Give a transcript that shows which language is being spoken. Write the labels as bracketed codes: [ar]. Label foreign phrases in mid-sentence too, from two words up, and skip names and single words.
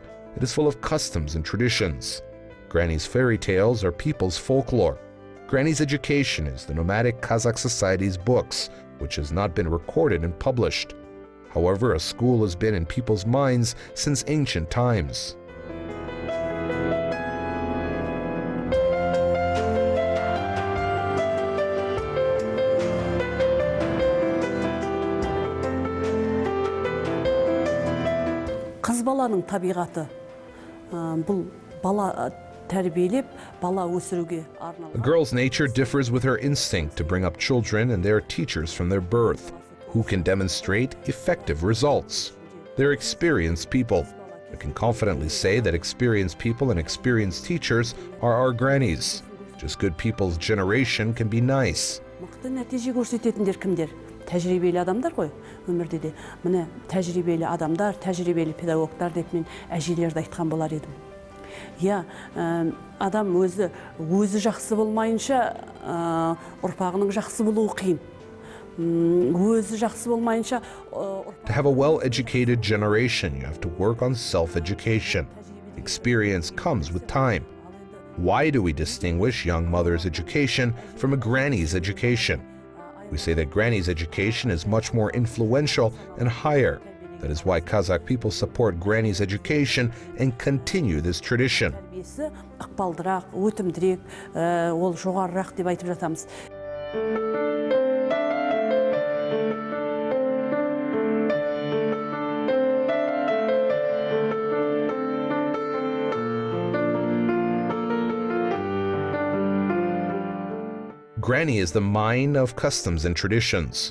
[en] It is full of customs and traditions. Granny's fairy tales are people's folklore. Granny's education is the nomadic Kazakh society's books, which has not been recorded and published. However, a school has been in people's minds since ancient times. [kk] Қыз баланың табиғаты бұл бала тәрбиелеп, бала өсіруге арналған. [en] A girl's nature differs with her instinct to bring up children and their teachers from their birth, who can demonstrate effective results. They're experienced people. We can confidently say that experienced people and experienced teachers are our grannies. Just good people's generation can be nice. [kk] Мықты нәтиже көрсететіндер кімдер? Тәжірибелі адамдар ғой өмірде де. Міне тәжірибелі адамдар, тәжірибелі педагогтар деп мен әжелерді айтқан болар едім. Я адам өзі жақсы болмайынша ұрпағының жақсы болуы қиын. Өзі жақсы болмайынша [en] To have a well-educated generation, you have to work on self-education. Experience comes with time. Why do we distinguish young mother's education from a granny's education? We say that granny's education is much more influential and higher. That is why Kazakh people support granny's education and continue this tradition. [kk] Тәрбиесі ықпалдырақ, өтімдірек, ол жоғарырақ деп айтып жатамыз. [en] Granny is the mine of customs and traditions.